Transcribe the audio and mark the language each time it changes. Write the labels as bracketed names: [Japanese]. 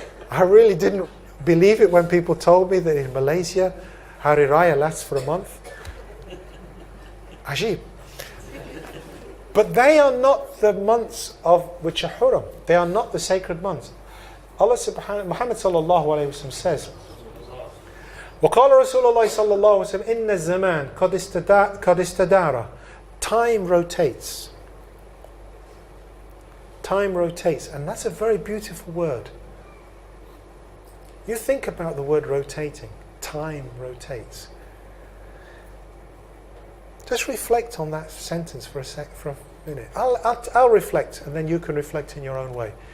[English] I really didn't believe it when people told me that in Malaysia, Hari Raya lasts for a month. Ajib. But they are not the months of which are hurum. They are not the sacred months. [Arabic] Allah subhanahu, Muhammad sallallahu alayhi wa sallam says, وَقَالَ رَسُولُ اللَّهِ صَلَّى اللَّهُ عَلَيْهِ وَسَلَّمَ إِنَّ الزَّمَانَ قَدْ اسْتَدَارَ. [English] Time rotates. Time rotates, and that's a very beautiful word. You think about the word rotating. Time rotates. Just reflect on that sentence for a minute. I'll reflect, and then you can reflect in your own way.